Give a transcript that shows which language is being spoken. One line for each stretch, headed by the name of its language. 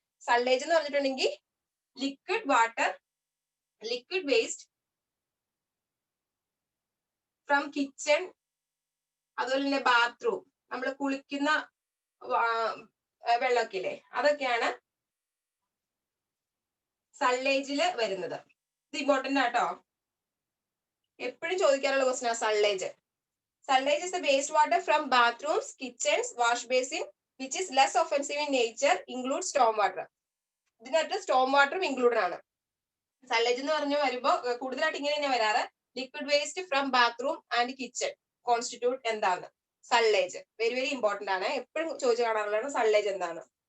Malayalam: സള്ളേജ് എന്ന് പറഞ്ഞിട്ടുണ്ടെങ്കിൽ liquid water,
English: liquid waste from kitchen,
Malayalam: അതുപോലെ തന്നെ ബാത്റൂം, നമ്മൾ കുളിക്കുന്ന വെള്ളമൊക്കെ ഇല്ലേ, അതൊക്കെയാണ് സള്ളേജില് വരുന്നത്. ഇത് ഇമ്പോർട്ടന്റ് ആട്ടോ, എപ്പോഴും ചോദിക്കാറുള്ള ക്വസ്റ്റൻ ആ സള്ളേജ്.
English: Sallage is the wastewater from bathrooms, kitchens, wash basin, which is less offensive in nature, includes storm water.
Malayalam: ഇതിനകത്ത് സ്റ്റോം വാട്ടറും ഇൻക്ലൂഡഡ് ആണ്. സള്ളേജ് എന്ന് പറഞ്ഞു വരുമ്പോൾ കൂടുതലായിട്ട് ഇങ്ങനെ തന്നെ വരാറ്,
English: liquid waste from bathroom and kitchen constitute
Malayalam: എന്താണ് സള്ളേജ്. വെരി വെരി ഇമ്പോർട്ടന്റ് ആണ്, എപ്പോഴും ചോദിച്ചു കാണാറുള്ളതാണ് സള്ളേജ് എന്താണ്.